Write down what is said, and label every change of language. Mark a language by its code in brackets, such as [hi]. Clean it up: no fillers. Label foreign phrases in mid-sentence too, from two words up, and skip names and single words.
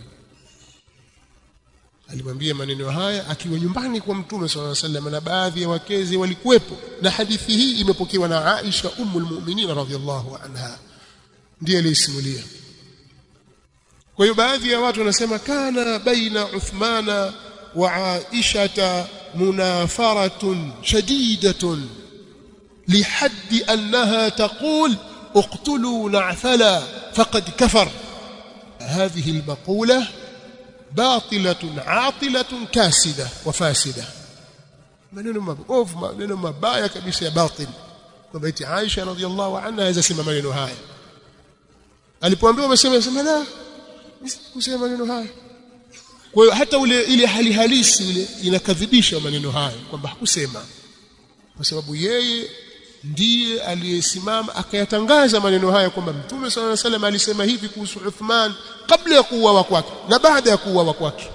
[sw] Alimwambia maneno haya akiwa nyumbani kwa Mtume [ar] صلى الله عليه وسلم, [sw] na baadhi ya wakezi walikuwepo, na hadithi hii imepokewa na Aisha [ar] أم المؤمنين رضي الله عنها, [sw] ndiye alisimulia. Kwa hiyo baadhi ya watu wanasema [ar] كان بين عثمان وعائشة منافرة شديدة لحد أنها تقول اقتلوا نعثلا فقد كفر. هذه المقولة باطلة عاطلة كاسدة وفاسدة. [sw] maneno mabaya kabisa ya batil. Kwa binti Aisha [ar] رضي الله عنها [sw] yazasema maneno haya. Alipoambiwa amesema la, kusema maneno haya. Kwa hiyo hata ile hali halisi ile inakadhibisha maneno haya kwamba hakusema, kwa sababu yeye ndiye aliyesimama akayatangaza maneno haya kwamba Mtume [ar] صلى الله عليه وسلم [sw] alisema hivi kuhusu Uthman kabla ya kuuawa kwake na baada ya kuuawa kwake.